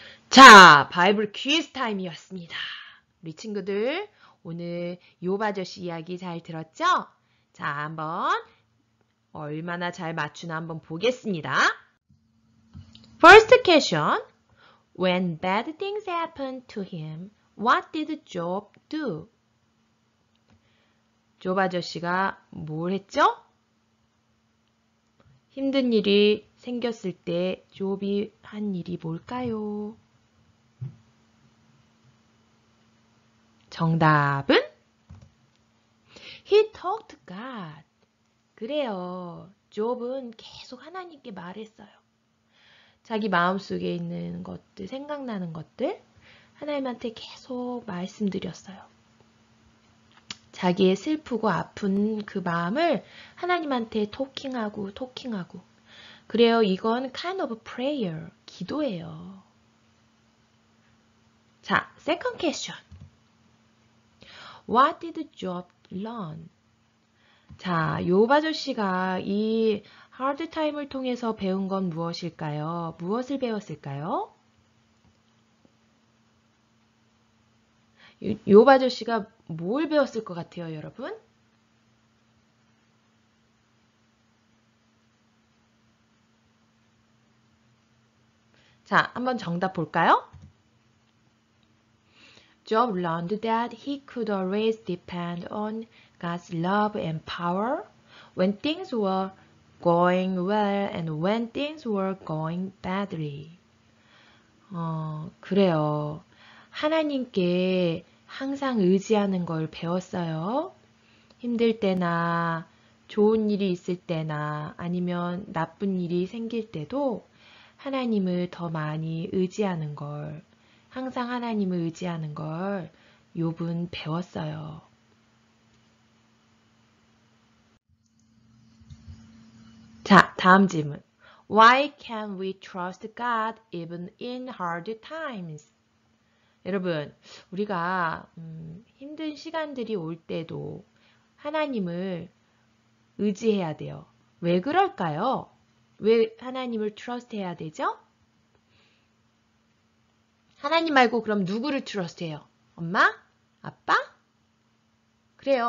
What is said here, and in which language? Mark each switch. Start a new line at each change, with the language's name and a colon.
Korean: 자, 바이블 퀴즈 타임이었습니다. 우리 친구들 오늘 욥 아저씨 이야기 잘 들었죠? 자, 한번 얼마나 잘 맞추나 한번 보겠습니다.
English: First question. When bad things happened to him, what did Job do?
Korean: 욥 아저씨가 뭘 했죠? 힘든 일이 생겼을 때 욥이 한 일이 뭘까요? 정답은
English: He talked to God.
Korean: 그래요. 욥은 계속 하나님께 말했어요. 자기 마음속에 있는 것들, 생각나는 것들 하나님한테 계속 말씀드렸어요. 자기의 슬프고 아픈 그 마음을 하나님한테 토킹하고. 그래요. 이건
English: kind of prayer,
Korean: 기도예요.
English: 자, second question. What did Job learn?
Korean: 자, 욥 아저씨가 이 hard time을 통해서 배운 건 무엇일까요? 무엇을 배웠을까요? 욥 아저씨가 뭘 배웠을 것 같아요, 여러분? 자, 한번 정답 볼까요?
English: Job learned that he could always depend on God's love and power when things were going well and when things were going badly.
Korean: 그래요. 하나님께 항상 의지하는 걸 배웠어요. 힘들 때나 좋은 일이 있을 때나 아니면 나쁜 일이 생길 때도 하나님을 더 많이 의지하는 걸, 항상 하나님을 의지하는 걸 욥은 배웠어요. 자, 다음 질문.
English: Why can we trust God even in hard times?
Korean: 여러분, 우리가 힘든 시간들이 올 때도 하나님을 의지해야 돼요. 왜 그럴까요? 왜 하나님을 trust 해야 되죠? 하나님 말고 그럼 누구를 trust 해요? 엄마? 아빠? 그래요.